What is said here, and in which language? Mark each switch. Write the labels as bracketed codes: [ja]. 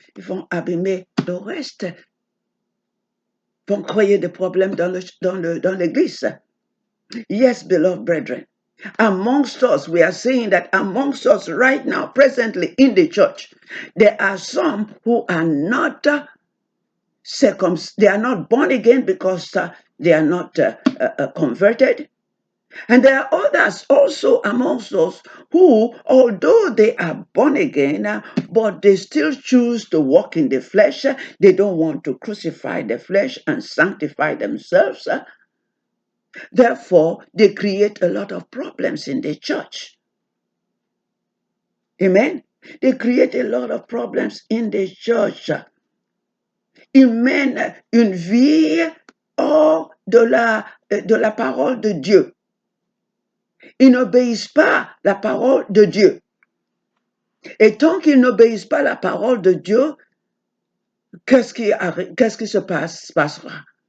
[fr] Ils vont abîmer le reste, vont créer des problèmes dans l'église. [en] Yes, beloved brethren, amongst us, we are saying that amongst us right now, presently in the church, there are some who are not they are not born again because they are not converted. And there are others also amongst us who, although they are born again, but they still choose to walk in the flesh. They don't want to crucify the flesh and sanctify themselves. Therefore, they create a lot of problems in the church. Amen. They create a lot of problems in the church. [fr] Ils mènent une vie hors de la parole de Dieu. Ils n'obéissent pas la parole de Dieu. Et tant qu'ils n'obéissent pas la parole de Dieu, qu'est-ce qui se passera?